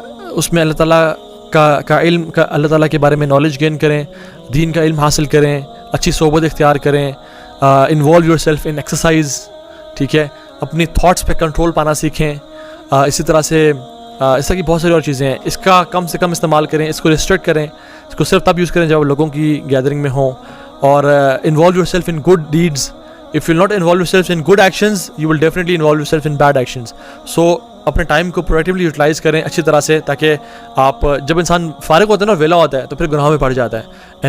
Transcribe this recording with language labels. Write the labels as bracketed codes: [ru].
[ur] اس میں اللہ تعالیٰ کا علم, کا اللہ تعالیٰ کے بارے میں نالج گین کریں, دین کا علم حاصل کریں, اچھی صحبت اختیار کریں, [en] involve yourself in exercise, [ur] ٹھیک ہے, اپنی تھاٹس پہ کنٹرول پانا سیکھیں. اسی طرح سے اس طرح کی بہت ساری اور چیزیں ہیں. اس کا کم سے کم استعمال کریں, اس کو ریسٹرکٹ کریں, اس کو صرف تب یوز کریں جب لوگوں کی گیدرنگ میں ہوں. [en] اور involve yourself in good deeds. If you will not involve yourself in good actions, you will definitely involve yourself in bad actions. [ur] So اپنے ٹائم کو پروڈکٹیولی یوٹیلائز کریں اچھی طرح سے, تاکہ آپ جب انسان فارغ ہوتا ہے نا, ویلا ہوتا ہے, تو پھر گناہوں میں پڑ جاتا ہے.